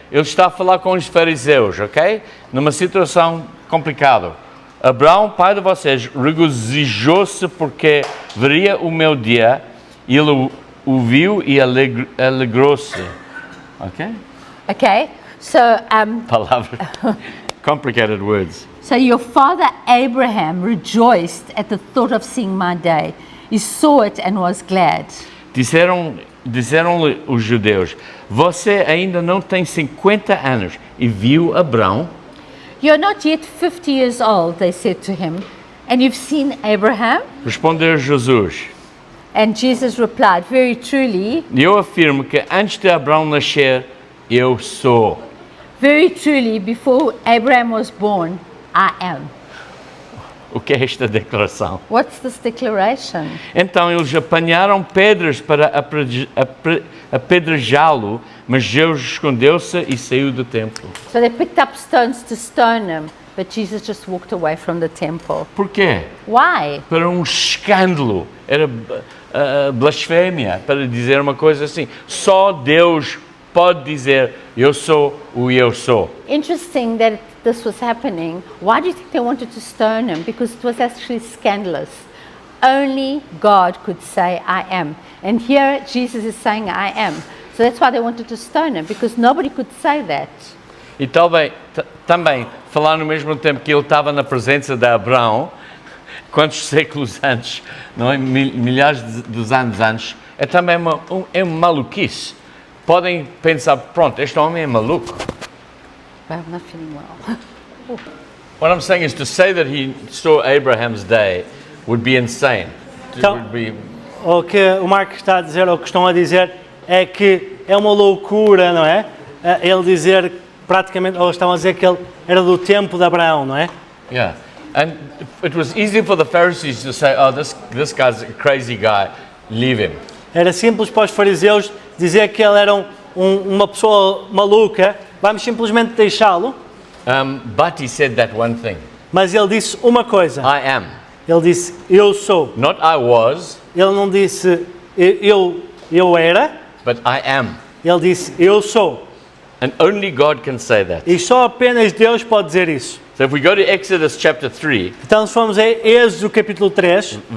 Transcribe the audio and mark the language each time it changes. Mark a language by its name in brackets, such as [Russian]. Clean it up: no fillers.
[Portuguese] Ele está a falar com os fariseus, ok? Numa situação complicada. Abraão, pai de vocês, regozijou-se porque veria o meu dia, e ele o viu e alegrou-se. Ok? [English] Okay, so [Portuguese] Palavras, [English] complicated words. so your father Abraham rejoiced at the thought of seeing my day. He saw it and was glad. [Portuguese] Disseram-lhe os judeus: você ainda não tem 50 anos e viu Abraão? [English] You are not yet 50 years old, they said to him, and you've seen Abraham? [Portuguese] Respondeu Jesus: [English] And Jesus replied, very truly, [Portuguese] eu afirmo que antes de Abraão nascer, eu sou. [English] very truly, before Abraham was born, I am. [Portuguese] O que é esta declaração? [English] What's this declaration? [Portuguese] Então eles apanharam pedras para apedrejá-lo, mas Jesus escondeu-se e saiu do templo. [English] So they picked up stones to stone him, but Jesus just walked away from the temple. [Portuguese] Por quê? [English] Why? [Portuguese] Para um escândalo. Era blasfémia para dizer uma coisa assim. Só Deus pode dizer: eu sou o eu sou. [English] Interesting that this was happening. Why do you think they wanted to stone him? Because it was actually scandalous. Only God could say, I am. And here Jesus is saying, I am. So that's why they wanted to stone him, because nobody could say that. [Portuguese] E também falar no mesmo tempo que ele estava na presença de Abraão, quantos séculos antes, não é? Milhares de anos antes, é também uma maluquice. Podem pensar: pronto, este homem é maluco. [English] But I'm not feeling well. What I'm saying is, to say that he saw Abraham's day would be insane. It [Portuguese] Então- [English] would be, [Portuguese] O que o Marco está a dizer, ou o que estão a dizer, é que é uma loucura, não é? Ele dizer praticamente, ou estão a dizer que ele era do tempo de Abraão, não é? [English] yeah. And it was easy for the Pharisees to say, oh, this guy's a crazy guy, leave him. [Portuguese] Era simples para os fariseus dizer que ele era uma pessoa maluca, vamos simplesmente deixá-lo, [English] But he said that one thing: [Portuguese] mas ele disse uma coisa, [English] I am. [Portuguese] ele disse, eu sou. [English] Not I was, [Portuguese] Ele não disse, eu era, [English] but I am. [Portuguese] ele disse, eu sou. [English] And only God can say that. [Portuguese] E só apenas Deus pode dizer isso. [English] So if we go to Exodus chapter 3, [Portuguese] Então, se formos a Êxodo capítulo 3,